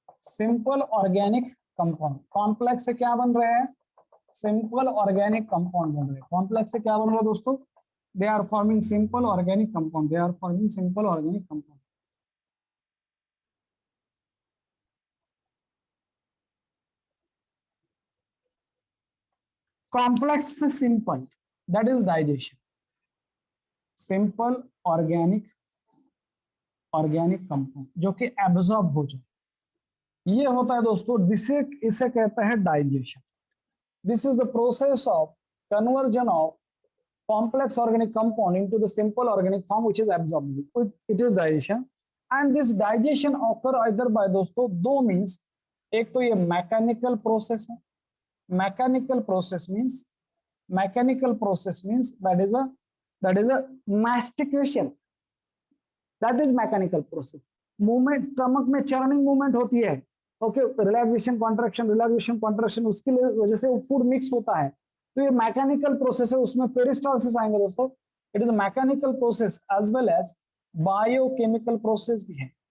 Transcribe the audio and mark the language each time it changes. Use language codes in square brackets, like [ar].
[en] Simple organic compound. [hi] Complex से क्या बन रहे हैं? Simple organic compound बन रहे हैं। Complex से क्या बन रहा है दोस्तों? [en] They are forming simple organic compound. They are forming simple organic compound. Complex से simple, that is digestion. [hi] Simple organic compound जो कि एब्जॉर्ब हो जाए, ये होता है दोस्तों, इसे कहते हैं digestion. [en] This is the process of conversion of complex organic compound into the simple organic form which is absorb, it is digestion. And this digestion occur either by [hi] दोस्तों दो मींस, एक तो ये मैकेनिकल प्रोसेस है। [en] Mechanical process means that is a mastication, that is mechanical process। [hi] Movement, stomach में churning movement होती है, okay, relaxation contraction, उसकी वजह से फूड मिक्स होता है, तो ये मैकेनिकल प्रोसेस है, उसमें पेरिस्टाल्सिस आएंगे दोस्तों। [en] it is a mechanical process as well as biochemical process [hi] भी है।